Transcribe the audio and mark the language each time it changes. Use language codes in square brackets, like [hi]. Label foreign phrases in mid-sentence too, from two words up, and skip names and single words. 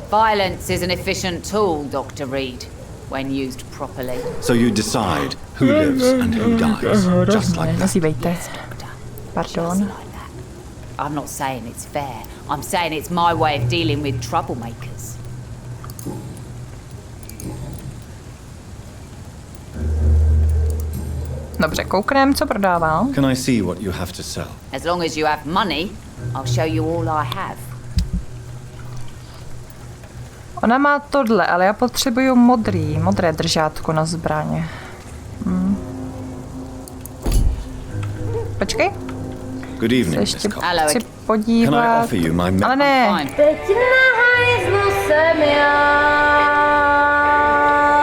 [en] Violence is an efficient tool, Dr. Reid, when used properly. So you decide who lives and who dies, just like that. Yes, Doctor. Pardon. Just like that. I'm not saying it's fair. I'm saying it's my way of dealing with troublemakers. [cs] Dobře, kouknem, co prodává. [en] Can I see what you have to sell? As long as you have money, I'll show you all I have. [cs] Ona má tohle, ale já potřebuju modré držátko na zbraně. Počkej. [en] Good evening, Miss Cox. [cs] Chci podívat. [en] Can I offer you my [cs] ale ne.